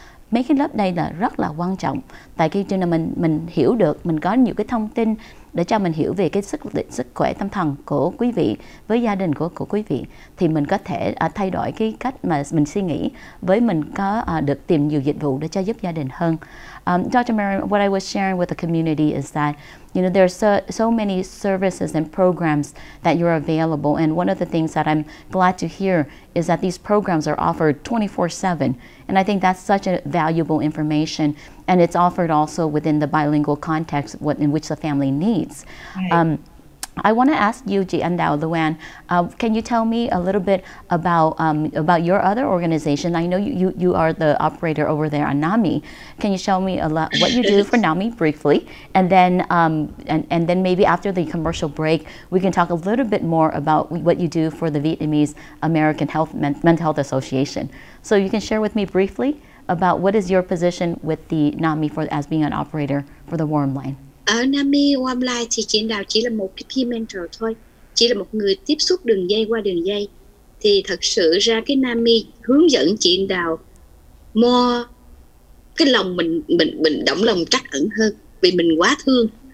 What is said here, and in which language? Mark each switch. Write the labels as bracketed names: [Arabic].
[Vietnamese] Mấy cái lớp đây là rất là quan trọng, tại khi cho nên mình hiểu được, mình có nhiều cái thông tin để cho mình hiểu về cái sức khỏe tâm thần của quý vị với gia đình của quý vị, thì mình có thể thay đổi cái cách mà mình suy nghĩ, với mình có được tìm nhiều dịch vụ để cho giúp gia đình hơn. [English] Dr. MARIAM, what I was sharing with the community is that there's so many services and programs that you're available, and one of the things that I'm glad to hear is that these programs are offered 24/7, and I think that's such a valuable information, and it's offered also within the bilingual context in which the family needs. Right. I want to ask you, chị Anh Đào Luan, can you tell me a little bit about your other organization? I know you are the operator over there on NAMI. Can you show me what you do for NAMI briefly, and then and then maybe after the commercial break, we can talk a little bit more about what you do for the Vietnamese American Mental Health Association. So you can share with me briefly about what is your position with the NAMI as being an operator for the warm line. [Vietnamese] Ở NAMI Warm Line thì chị Đào chỉ là một cái peer mentor thôi, chỉ là một người tiếp xúc đường dây qua đường dây. Thì thật sự ra cái NAMI hướng dẫn chị Đào more cái lòng mình động lòng trắc ẩn hơn, vì mình quá thương.